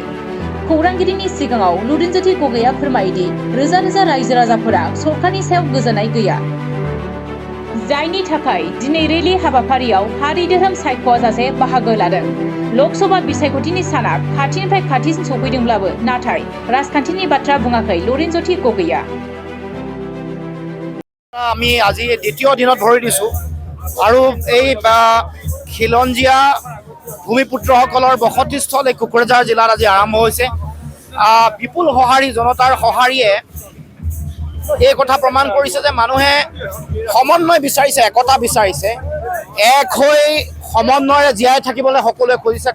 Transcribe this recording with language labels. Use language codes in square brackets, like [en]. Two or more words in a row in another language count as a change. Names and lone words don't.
[brx] खौरांगिरिनि सिगाङाव लुरिनज्योति गगैया फोरमायोदि रोजा रोजा रायजो राजाफोरा सरकारनि सायाव गोजोननाय गैया, जायनि थाखाय दिनै रेलि हाबाफारियाव हारि धोरोम सायख'आजासे बाहागो लादों। लकसभा बिसायख'थिनि साना खाथिनिफ्राय खाथिसिन सफैदोंब्लाबो नाथाय राजखान्थिनि बाथ्रा बुङाखै लुरिनज्योति गगैया। [as] আমি আজি দ্বিতীয় দিনত ভৰি দিছোঁ আৰু এই খিলঞ্জীয়া ভূমিপুত্ৰসকলৰ বসতিস্থল এই কোকৰাঝাৰ জিলাত আজি আৰম্ভ হৈছে। বিপুল সঁহাৰি, জনতাৰ সঁহাৰিয়ে এই কথা প্ৰমাণ কৰিছে যে মানুহে সমন্বয় বিচাৰিছে, একতা বিচাৰিছে, এক হৈ সমন্বয়েৰে জীয়াই থাকিবলৈ সকলোৱে খুজিছে।